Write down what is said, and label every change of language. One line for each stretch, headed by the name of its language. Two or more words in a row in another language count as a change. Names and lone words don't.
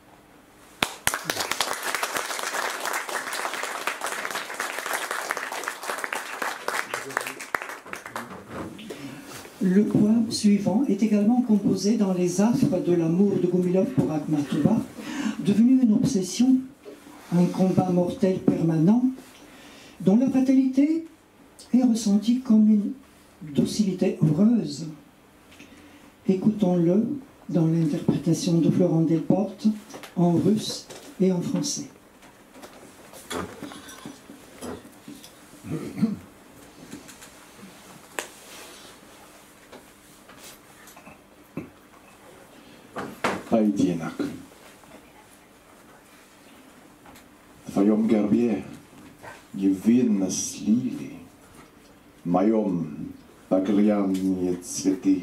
French: Le poème suivant est également composé dans les affres de l'amour de Goumilov pour Akhmatova, devenu une obsession, un combat mortel permanent, dont la fatalité est ressentie comme une docilité heureuse. Écoutons-le dans l'interprétation de Florent Delporte en russe et en français.
Russian: Поединок. В твоем гербе невинно слили, в моем багряные цветы.